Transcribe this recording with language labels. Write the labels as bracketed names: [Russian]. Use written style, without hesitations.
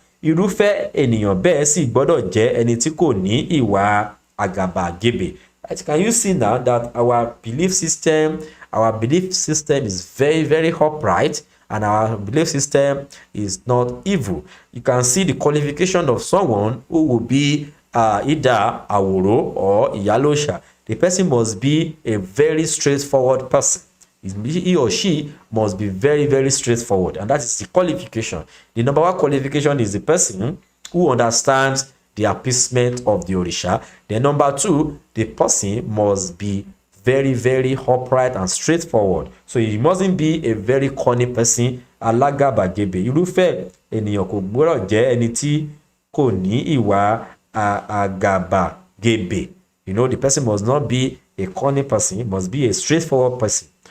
[Yoruba] Irúfẹ́ ènìyàn bẹ́ẹ̀ sì gbọ́dọ̀ jẹ́ ẹni tí kò ní ìwà àgàbàgebè. [English] Can you see now that our belief system is very, very upright, and our belief system is not evil? You can see the qualification of someone who will be either àwòrò or ìyá lóòṣà. The person must be a very straightforward person. He or she must be very, very straightforward, and that is the qualification. The number one qualification is the person who understands the appeasement of the Orisha. Then number two, the person must be very, very upright and straightforward. So he mustn't be a very corny person. [Yoruba] Alágàbàgebè. Irúfẹ́ ènìyàn kò gbọ́dọ̀ jẹ́ ẹni tí kò ní ìwà àgàbàgebè. [English] The person must not be a corny person. He must be a straightforward person.